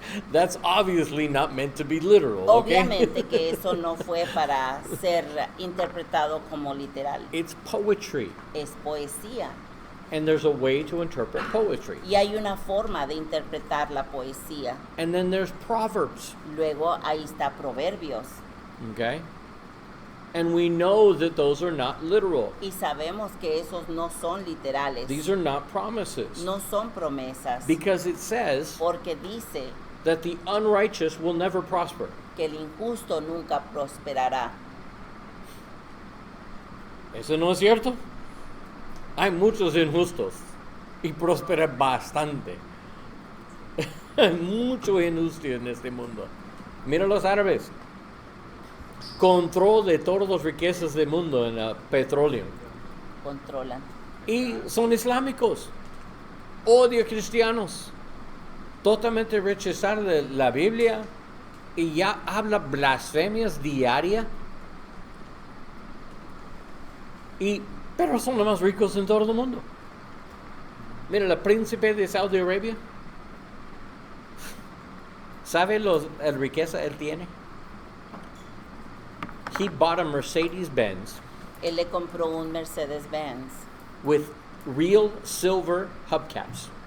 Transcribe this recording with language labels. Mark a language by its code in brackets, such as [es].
[en] That's obviously not meant to be literal. Okay? [es] Obviamente que eso no fue para ser interpretado como literal, [en] It's poetry. [es] es poesía. [en] And there's a way to interpret poetry. [es] Y hay una forma de interpretar la poesía. [en] And then there's Proverbs. [es] Luego ahí está Proverbios. [en] Okay? And we know that those are not literal. [es] Y sabemos que esos no son literales. [en] These are not promises. [es] No son promesas. [en] Because it says [es] Porque dice [en] that the unrighteous will never prosper. [es] que el injusto nunca prosperará. ¿Eso no es cierto? Hay muchos injustos y prosperan bastante. Hay mucho injusto en este mundo. Mira los árabes. Control de todas las riquezas del mundo en el petróleo. Controlan. Y son islámicos. Odio cristianos. Totalmente rechazar la Biblia. Y ya habla blasfemias diarias. Pero son los más ricos en todo el mundo. Mira, el príncipe de Saudi Arabia. ¿Sabe la riqueza él tiene? [en] He bought a Mercedes-Benz [es] Él le compró un Mercedes-Benz [en] with real silver hubcaps.